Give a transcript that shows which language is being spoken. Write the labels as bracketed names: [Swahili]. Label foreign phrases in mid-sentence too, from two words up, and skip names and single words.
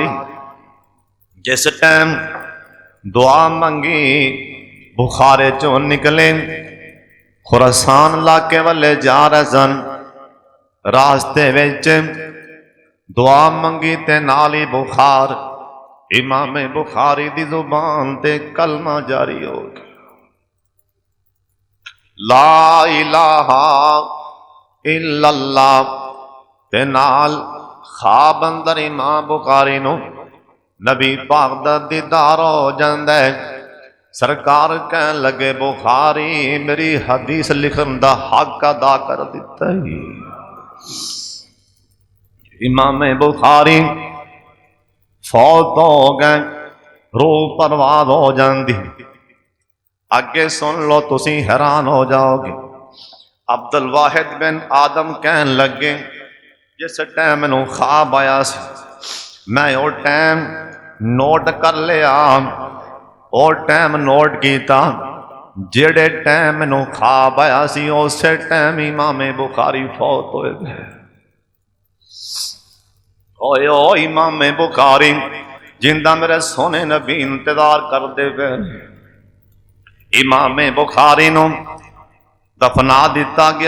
[Punjabi] جس ٹائم دعا منگی بخارے چوں نکلے خراسان علاقے والے جا رہے سن. رستے وچ دعا منگی تے نال ہی بخار امام بخاری دی زبان تے کلمہ جاری ہو گیا, [Arabic] لا إله إلا الله. [Punjabi] تے نال خواب اندر امام بخاری نوں نبی پاک دا دیدار ہو جاندا ہے. سرکار کہن لگے بخاری میری حدیث لکھن دا حق ادا کر دتا ہے. امام بخاری فوت ہو گئے، روح پرواز ہو جاتی. اگے سن لو تسی حیران ہو جاؤ گے. عبدالواحد بن آدم کہن لگے جس ٹائم مینوں خواب آیا میں او ٹائم نوٹ کر لیا، او ٹائم نوٹ کیا جیہڑے ٹائم مینوں خواب آیا سی اس ٹائم امام بخاری فوت ہو گئے. اوئے او امام بخاری زندہ میرے سوہنے نبی انتظار کردے پئے. امام بخاری نوں دفنا دتا گیا.